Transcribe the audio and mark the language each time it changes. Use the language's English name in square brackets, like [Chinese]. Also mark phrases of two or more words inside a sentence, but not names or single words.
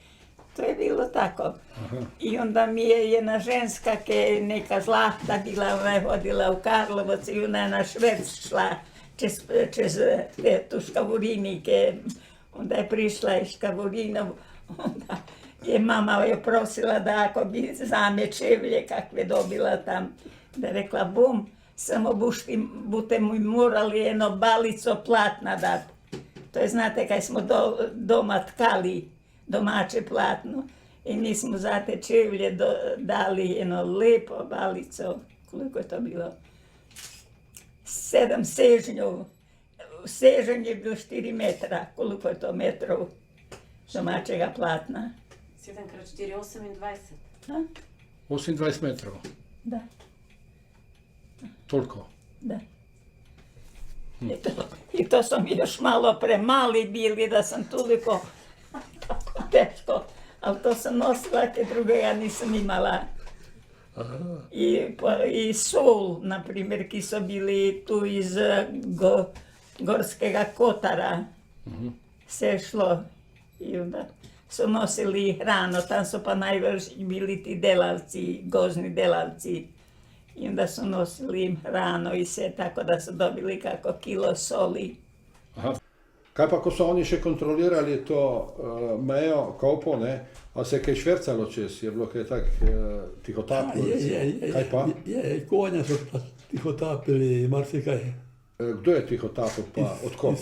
[Slovenian] To je bilo tako. [Croatian] I onda [Slovenian] mi je jedna ženska, ki je neka zlata bila, [Croatian] ona je hodila u Karlovac [Slovenian] i ona je na šverc šla čez tu Škavurini, onda je prišla iz Škavurina, onda I mama je prosila da ako bi zame čevlje kakve dobila tam, da rekla bom, samo bute mi morali eno balico platna dati. To je, znate, kaj smo doma tkali domače platno [Croatian] i nismo [Slovenian] za te čevlje dali eno lepo balico, koliko je to bilo? 7 sežnjov. Sežanj je bilo 4 metra, koliko je to metrov domačega platna. 7x4, 28. 28 metrov. Da. Toliko. Da. [Croatian] I to su mi još malo premali bili da sam toliko teško, ali to sam nosila, ke druge ja nisam imala. [Slovenian] I sol, na primjer, ki so bili tu iz Gorskega Kotara, se šlo i onda su nosili hrano, tam su pa najveći bili ti delavci, gozni delavci. [Croatian] I onda su nosili im hrano i sve, tako da su dobili kako kilo soli. Aha. [Slovenian] Kaj pa, ko so oni še kontrolirali to mejo, Kopo, ne, a se je kaj švercalo čez, je bilo kaj tak tihotapilo? Kaj pa? Je, konja so pa tihotapili, marsikaj. Kdo je tihotapil pa, odkot?